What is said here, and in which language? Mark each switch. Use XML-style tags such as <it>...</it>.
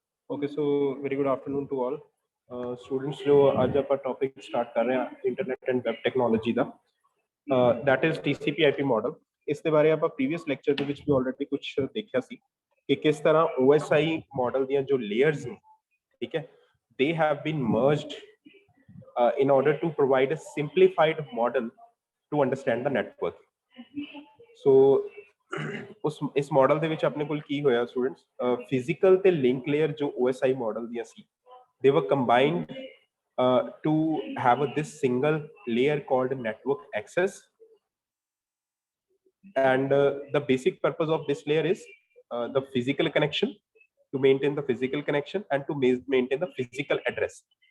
<en>Okay so very good afternoon to all students.</en> <hi>जो आज आप टॉपिक स्टार्ट कर रहे हैं internet and</hi> <pa>web technology ਦਾ</pa> <hi>that is TCP IP model.</hi> <pa>ਇਸ ਦੇ ਬਾਰੇ ਆਪਾਂ ਪ੍ਰੀਵੀਅਸ ਲੈਕਚਰ ਦੇ ਵਿੱਚ ਵੀ ਆਲਰੇਡੀ ਕੁਝ ਦੇਖਿਆ ਸੀ ਕਿ ਕਿਸ ਤਰ੍ਹਾਂ OSI ਮॉडल ਦੀਆਂ ਜੋ ਲੇਅਰਸ ਨੇ, ਠੀਕ ਹੈ,</pa> <en>they have been merged in order to provide a simplified model to understand the network. So</en> <pa>ਉਸ ਇਸ ਮਾਡਲ ਦੇ ਵਿੱਚ ਆਪਣੇ ਕੋਲ ਕੀ ਹੋਇਆ ਸਟੂਡੈਂਟਸ, ਫਿਜ਼ੀਕਲ ਤੇ ਲਿੰਕ ਲੇਅਰ ਜੋ OSI ਮਾਡਲ ਦੀਆਂ ਸੀ,</pa> <en>they were combined to have this single layer called network access, and the basic purpose of this layer is the physical connection, to maintain the physical connection and to maintain the physical address.</en>